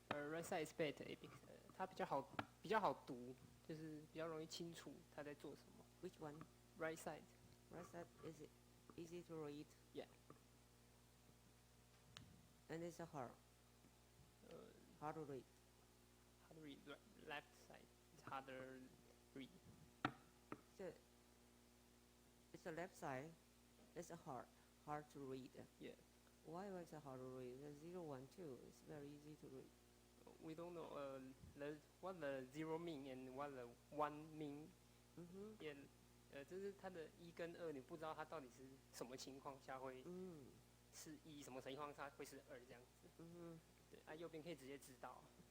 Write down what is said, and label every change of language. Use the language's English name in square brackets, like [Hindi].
[English] right side is better because [Chinese] 它比较好读，就是比较容易清楚他在做什么。 [English] which one? Right side, Right side, is it easy to read? yeah. And it's a hard, hard to read. Hard to read. Left side is harder read. So it's the left side. It's a hard to read. Yeah. Why was it hard to read? The 0, 1, 2 is very easy to read. We don't know what the zero mean and what the one mean. Mm-hmm. [Chinese] 也就是它的1跟2，你不知道它到底是什么情况下会是1，什么情况下会是2这样子。 Mm-hmm. 对，啊右边可以直接知道。